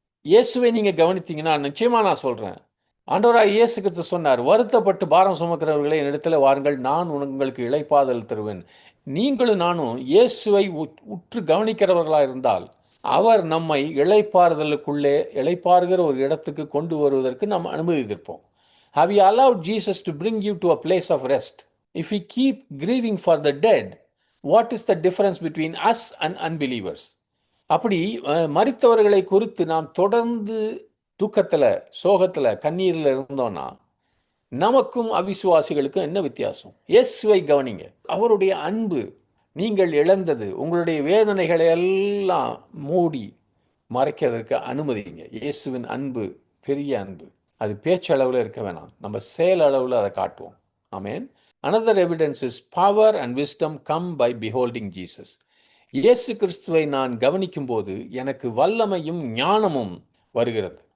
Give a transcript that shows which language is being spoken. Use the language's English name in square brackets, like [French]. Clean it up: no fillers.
[Tamil] இயேசுவை நீங்க கவனித்தீங்கன்னா நிச்சயமா நான் சொல்றேன். ஆண்டவராய் இயேசு கிறிஸ்து சொன்னார், வருத்தப்பட்டு பாரம் சுமக்கிறவர்களே என்னிடத்தில் வாருங்கள், நான் உங்களுக்கு இளைப்பாறுதல் தருவேன். நீங்களும் நானும் இயேசுவை உற்று கவனிக்கிறவர்களா இருந்தால் அவர் நம்மை இளைப்பாறுகிற ஒரு இடத்துக்கு கொண்டு வருவதற்கு நாம் அனுமதித்திருப்போம். [English] Have you allowed Jesus to bring you to a place of rest? If we keep grieving for the dead, what is the difference between us and unbelievers? [Tamil] அப்படி மரித்தவர்களை குறித்து நாம் தொடர்ந்து துக்கத்தில், சோகத்தில், கண்ணீரில் இருந்தோம்னா நமக்கும் அவிசுவாசிகளுக்கும் என்ன வித்தியாசம்? இயேசுவை கவனிங்க. அவருடைய அன்பு நீங்கள் இழந்தது, உங்களுடைய வேதனைகளை எல்லாம் மூடி மறைக்கிறதுக்கு அனுமதிங்க. இயேசுவின் அன்பு பெரிய அன்பு. அது பேச்சளவில் இருக்க வேணாம், நம்ம செயல் அளவில் அதை காட்டுவோம். ஆமென். [English] Another evidence is power and wisdom come by beholding Jesus. [Tamil] இயேசு கிறிஸ்துவை நான் கவனிக்கும் போது எனக்கு வல்லமையும் ஞானமும் வருகிறது.